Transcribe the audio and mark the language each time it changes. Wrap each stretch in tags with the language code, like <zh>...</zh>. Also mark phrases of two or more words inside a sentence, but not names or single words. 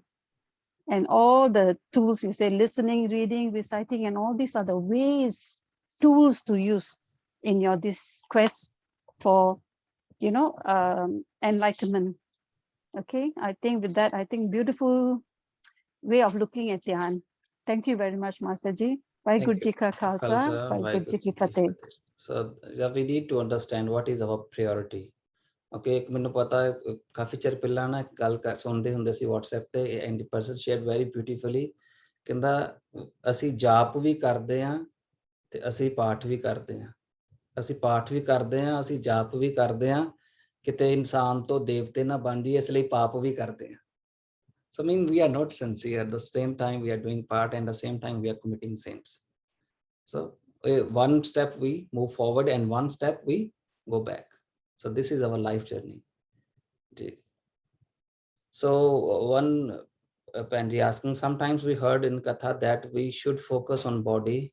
<en>And all the tools you say, listening, reading, reciting, and all these are the ways, tools to use in your this quest for, you know, enlightenment. Okay, I think with that, I think beautiful way of looking at dhyan. Thank you very much, Master Ji.</en> <pa>ਵਾਹਿਗੁਰੂ ਜੀ ਕਾ ਖਾਲਸਾ, ਵਾਹਿਗੁਰੂ ਜੀ ਕੀ ਫ਼ਤਿਹ.</pa> <en>So yeah, we need to understand what is our priority.</en> <pa>Okay, ਇੱਕ ਮੈਨੂੰ ਪਤਾ ਹੈ ਕਾਫੀ ਚਿਰ ਪਹਿਲਾਂ ਨਾ ਗੱਲ ਸੁਣਦੇ ਹੁੰਦੇ ਸੀ WhatsApp ਤੇ,</pa> <en>and person share very beautifully,</en> <pa>ਕਹਿੰਦਾ ਅਸੀਂ ਜਾਪ ਵੀ ਕਰਦੇ ਹਾਂ ਤੇ ਅਸੀਂ ਪਾਠ ਵੀ ਕਰਦੇ ਹਾਂ, ਅਸੀਂ ਪਾਠ ਵੀ ਕਰਦੇ ਹਾਂ, ਅਸੀਂ ਜਾਪ ਵੀ ਕਰਦੇ ਹਾਂ, ਕਿਤੇ ਇਨਸਾਨ ਤੋਂ ਦੇਵਤੇ ਨਾ ਬਣ ਜਾਈਏ, ਇਸ ਲਈ ਪਾਪ ਵੀ ਕਰਦੇ ਹਾਂ.</pa> <en>So I mean, we are not sincere. At the same time, we are doing part, and at the same time, we are committing sins. So one step we move forward, and one step we go back. So this is our life journey. So one Panji asking, sometimes we heard in Katha that we should focus on body.</en>